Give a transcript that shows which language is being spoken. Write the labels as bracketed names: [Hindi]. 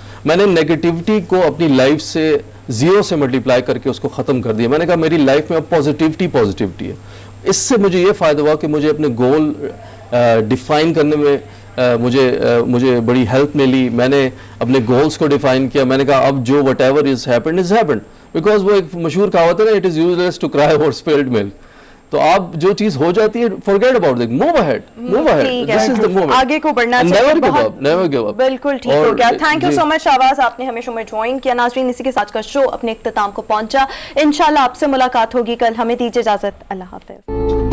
[Urdu] میں نے نیگیٹیوٹی کو اپنی لائف سے 0 سے ملٹیپلائی کر کے اس کو ختم کر دیا. میں نے کہا میری لائف میں اب پازیٹیوٹی ہے. اس سے مجھے یہ فائدہ ہوا کہ مجھے اپنے گول ڈیفائن کرنے میں مجھے بڑی ہیلپ ملی. میں نے اپنے گولز کو ڈیفائن کیا. میں نے کہا اب جو what ever is happened, because وہ ایک مشہور کہاوت ہے نا, it is useless to cry over اسپلڈ ملک. [English] تو آپ جو چیز ہو جاتی ہے forget about it, move ahead, this is the moment, [Urdu] آگے کو بڑھنا [English] چاہیے, never give up. [Urdu] بالکل ٹھیک ہو گیا. تھینک یو سو مچ شہباز, آپ نے ہمیں شو میں جوائن کیا. ناظرین اسی کے ساتھ کا شو اپنے اختتام کو پہنچا. انشاءاللہ آپ سے ملاقات ہوگی کل. ہمیں دیجیے اجازت, اللہ حافظ.